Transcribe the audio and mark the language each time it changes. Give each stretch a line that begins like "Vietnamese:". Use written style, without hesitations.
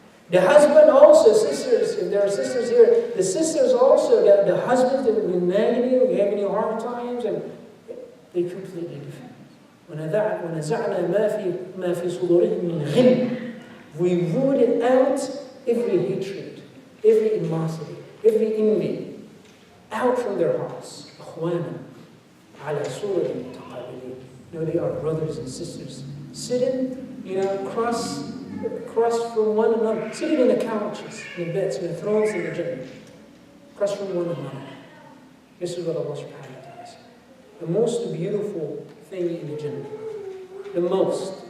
English: The husband also, sisters, if there are sisters here, the sisters also, the husbands that will be nagging you, giving you hard times, and they're completely different.
Arabic: وَنَزَعْنَا مَا فِي صُدُورِهِمْ مِنْ غِلٍّ.
English: We rooted out every hatred, every animosity, every envy, out from their hearts.
Arabic: أَخْوَانًا عَلَى سُورٍ مُتَقَابِلِينَ.
English: No, they are brothers and sisters, sitting, cross from one another, sitting in the couches, in the beds, in the thrones in the Jannah, cross from one another. This is what Allah subhanahu wa ta'ala says. The most beautiful thing in the Jannah. The most.